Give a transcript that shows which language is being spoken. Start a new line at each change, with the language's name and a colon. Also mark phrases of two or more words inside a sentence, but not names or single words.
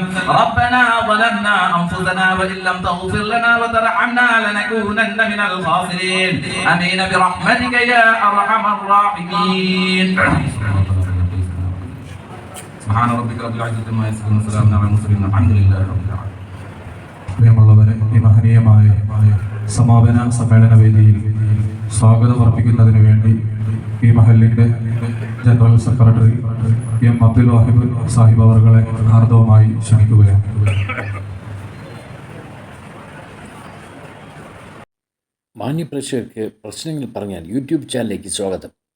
Arabic: ربنا ظلمنا أنفسنا وإن لم تغفر لنا وترحمنا لنكونن من الخاسرين. آمين برحمتك يا أرحم الراحمين. سبحان ربك رب العزة عما يصفون وسلام على المرسلين الحمد لله رب العالمين.
Malayalam: പ്രിയമുള്ളവരെ, ഈ മഹനീയമായ സമാപന സമ്മേളന വേദിയിൽ സ്വാഗതം അർപ്പിക്കുന്നതിന് വേണ്ടി ഈ മഹലിന്റെ ജനറൽ സെക്രട്ടറി എം അബ്ദുൽ വാഹിബ് സാഹിബ് അവർകളെ ഹാർദവമായി ക്ഷണിക്കുകയാണ്. മാന്യപ്രേക്ഷകർക്ക് പ്രശ്നങ്ങൾ പറഞ്ഞാൽ യൂട്യൂബ് ചാനലിലേക്ക് സ്വാഗതം.